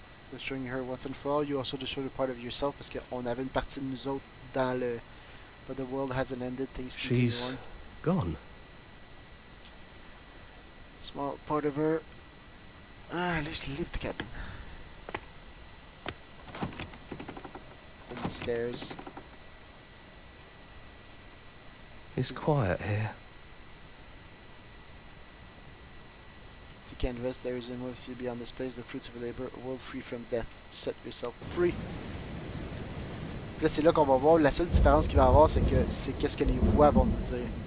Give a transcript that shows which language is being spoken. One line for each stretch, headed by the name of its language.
English: Destroying her once and for all, you also destroyed a part of yourself
French: parce qu'on avait une partie de nous autres dans le...
English: But the world hasn't ended, things continue She's on. gone. Small part of her... Ah, let's leave the cabin. Then the stairs. It's quiet here. The canvas, there is a mercy beyond this place, the fruits of your labor, a world free from death. Set yourself free.
French: Puis là, c'est là qu'on va voir. La seule différence qu'il va y avoir, c'est que c'est qu'est-ce que les voix vont nous dire.